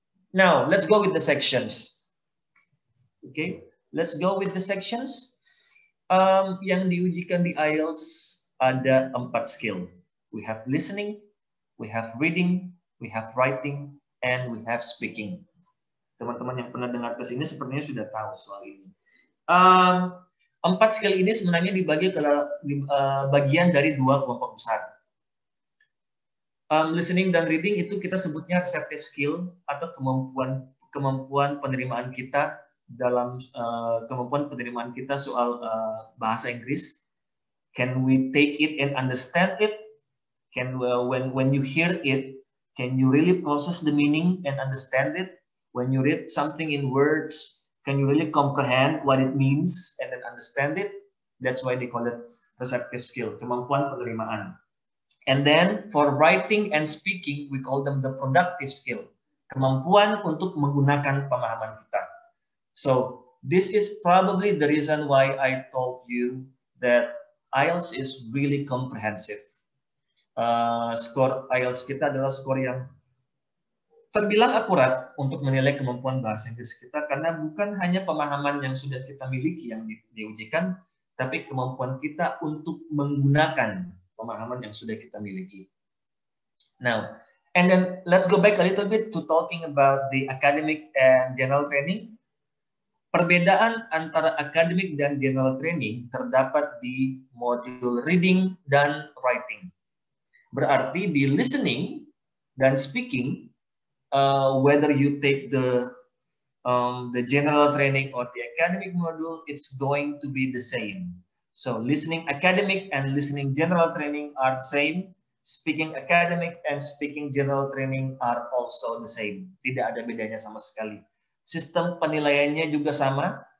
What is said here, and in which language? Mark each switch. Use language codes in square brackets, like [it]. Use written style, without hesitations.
[en] Now, let's go with the sections. Okay, let's go with the sections. [id] Yang diujikan di IELTS ada 4 skill. [en] We have listening, we have reading, we have writing, and we have speaking. [id] Teman-teman yang pernah dengar ke sini sepertinya sudah tahu soal ini. 4 skill ini sebenarnya dibagi ke bagian dari 2 kelompok besar. Listening dan reading itu kita sebutnya receptive skill atau kemampuan penerimaan kita dalam kemampuan penerimaan kita soal bahasa Inggris. [en] Can we take it and understand it? Can when you hear it, can you really process the meaning and understand it? When you read something in words, can you really comprehend what it means and then understand it? That's why they call it receptive skill, [id] kemampuan penerimaan. [en] And then for writing and speaking, we call them the productive skill, [id] kemampuan untuk menggunakan pemahaman kita. [en] So this is probably the reason why I told you that IELTS is really comprehensive. [id] Skor IELTS kita adalah skor yang terbilang akurat untuk menilai kemampuan bahasa Inggris kita, karena bukan hanya pemahaman yang sudah kita miliki yang diujikan, tapi kemampuan kita untuk menggunakan pemahaman yang sudah kita miliki. [en] Now, and then let's go back a little bit to talking about the academic and general training. [id] Perbedaan antara academic dan general training terdapat di modul reading dan writing. Berarti di listening dan speaking, [en] whether you take the general training or the academic module, it's going to be the same. So listening academic and listening general training are the same. Speaking academic and speaking general training are also the same. [id] Tidak ada bedanya sama sekali. Sistem penilaiannya juga sama.